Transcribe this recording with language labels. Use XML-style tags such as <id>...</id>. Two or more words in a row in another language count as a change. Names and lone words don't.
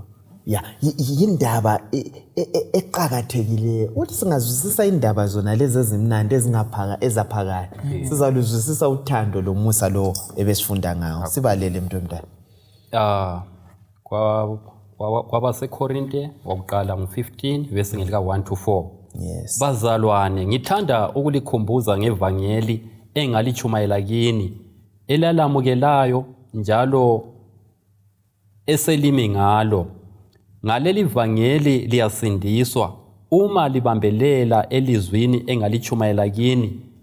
<nd>Yindaba eqhakathekile uthi singazwisisa indaba zona lezi ezimnandi ezaphakade sizaluzwisisa uthando lomusa lo ebesifunda ngawo. Sibalele mntu omdala. KwabaseKorinte wakuqala ngo-15 verse ngelika 1 to 4.</nd> <en>Yes.</en> <nd>Bazalwane, ngithanda ukulikhumbuza ngevangeli engalichumayela kini elalamukelayo njalo eselimi ngalo. Ngaleli vangeli liyasindiswa uma libambelela elizwini engalichumayela kini.</nd>